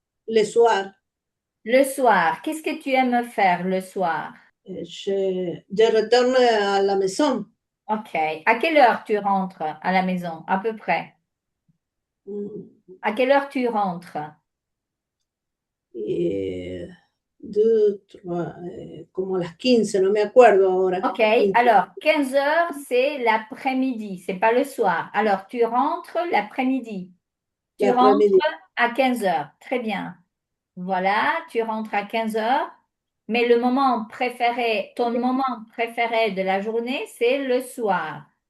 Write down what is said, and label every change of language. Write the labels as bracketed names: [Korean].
[French] le soir. Le soir. Qu'est-ce que tu aimes faire le soir? Je retourne à la maison. Ok. À quelle heure tu rentres à la maison, à peu près? À quelle heure tu rentres? Et deux, trois, [Spanish] como a las 15, no me acuerdo ahora. [French] Ok, alors 15 heures, c'est l'après-midi, c'est pas le soir. Alors tu rentres l'après-midi. Tu rentres L'après-midi. à 15 heures. Très bien. Voilà, tu rentres à 15 heures. Mais le moment préféré, ton moment préféré de la journée, c'est le soir.